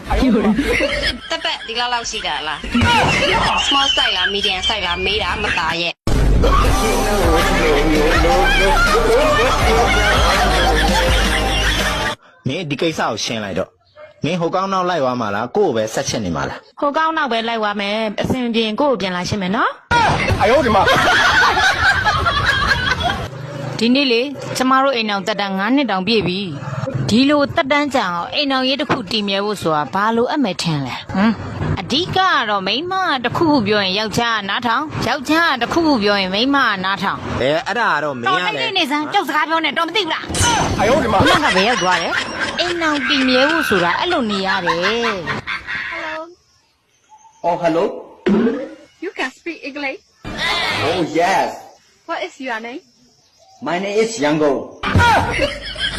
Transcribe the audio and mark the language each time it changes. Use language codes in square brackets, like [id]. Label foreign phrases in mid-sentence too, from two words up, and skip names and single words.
[my] တက်ပတ်ဒီလောက်ရှိတာလား [en] small size [my] လား [en] medium size [my] လားမေးတာမသားရဲ့ မင်းဒီကိစ္စကိုရှင်းလိုက်တော့မင်းဟိုကောင်းနောက်လိုက်သွားမှာလားကို့ကိုပဲဆက်ချက်နေမှာလား ဟိုကောင်းနောက်ပဲလိုက်သွားမယ်အစင်ပြင်ကို့ကိုပြန်လာရှင်းမယ်နော် [zh] 哎呦我的妈 [my] ဒီနေ့လေကျမတို့အိမ်အောင်တက်တန်း9နှစ်တောင်ပြည့်ပြီဒီလိုတက်တန်းကြအောင်အိမ်အောင်ရေးတစ်ခုတည်မြဲဖို့ဆိုတာဘာလို့အမဲ့ထင်လဲအဓိကကတော့မိန်းမတစ်ခုခုပြောရင်ယောက်ျားနားထောင်ယောက်ျားတစ်ခုခုပြောရင်မိန်းမနားထောင် အဲ့ဒါကတော့မင်းရလေ တော်နေစမ်းကြောက်စကားပြောနေတော့မသိဘူးလား [zh] 哎呦我的妈 [my] ဘယ်ကပဲရောက်သွားတယ်အိမ်အောင်တည်မြဲဖို့ဆိုတာအဲ့လိုနေရတယ် [en] Oh hello You can speak English. Oh yes What is your name? My name is Yango